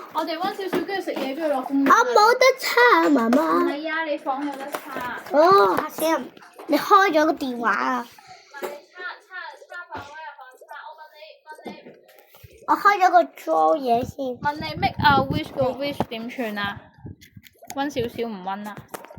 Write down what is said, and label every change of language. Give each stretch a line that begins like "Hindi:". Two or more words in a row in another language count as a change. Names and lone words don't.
Cantonese: 我哋温少少，跟住食嘢，跟住落公園。我冇得叉啊，媽媽。唔係啊，你房有得叉。哦，嚇死人！你開咗個電話啊？我開咗個 draw 嘢先。問你
English: make a wish
Cantonese: 個 wish 點串啊？温少少唔温啊？